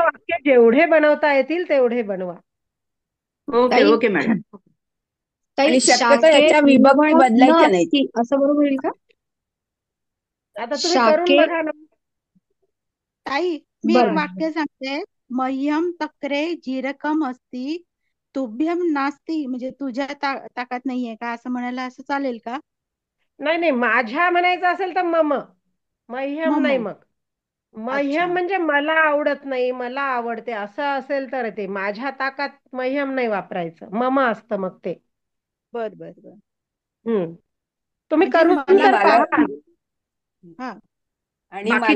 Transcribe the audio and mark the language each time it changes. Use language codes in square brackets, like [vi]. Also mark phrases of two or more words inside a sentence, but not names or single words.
[mr] वाक्य जेवढे बनवता येतील तेवढे बनवा. ओके ताई [en] OK madam. [mr] ताई आणि शक्यतो शाके याच्या विभक्ती [sa] लवणम न [mr] बदलायच्या नाहीत. अस्ति असं बरोबर होईल का? आता तुम्ही करून शाके बघा ना. ताई मी एक बरं. वाक्य सांगते. [sa] मह्यम तक्रे जीरकम अस्ति तुभ्यम नास्ति [mr] म्हणजे तुझ्या ताकात नाहीये का असं म्हणायला असं चालेल का? नाही नाही माझ्या म्हणायचं असेल तर मम. मह्यम नाही मम. मग. अच्छा. मह्यम म्हणजे मला आवडत नाही, मला आवडते असं असेल तर ते. माझ्या ताकात मह्यम नाही वापरायचं. मम असतं मग ते. बर बर बर. हम्म. तुम्ही म्हणजे करून आणि तर मला पहा. हा आणि मला